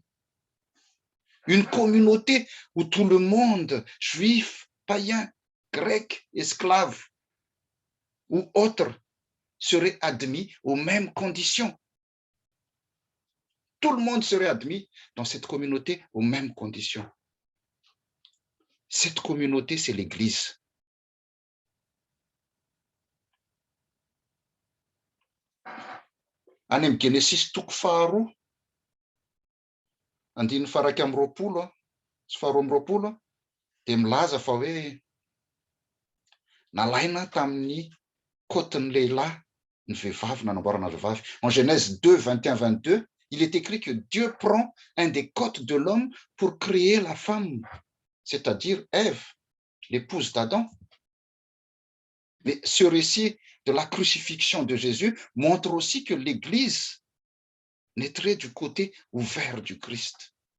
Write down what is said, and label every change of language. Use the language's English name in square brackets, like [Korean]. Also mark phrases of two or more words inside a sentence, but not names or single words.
[French] Une communauté où tout le monde, juif, païen, grec, esclave ou autre, serait admis aux mêmes conditions. Tout le monde serait admis dans cette communauté aux mêmes conditions. Cette communauté, c'est l'Église. [Malagasy] Any amin'ny Genesis toko faharoa, andiny faraky amin'ny roapolo sy faharoa amin'ny roapolo dia milaza fa hoe nalaina tamin'ny côten'ny lehilahy ny vehivavy nanamboarana vehivavy. [French] En Genèse 2, 21, 22, il est écrit que Dieu prend un des côtes de l'homme pour créer la femme, c'est-à-dire Ève, l'épouse d'Adam. Mais ce récit de la crucifixion de Jésus montre aussi que l'Église naîtrait du côté ouvert du Christ.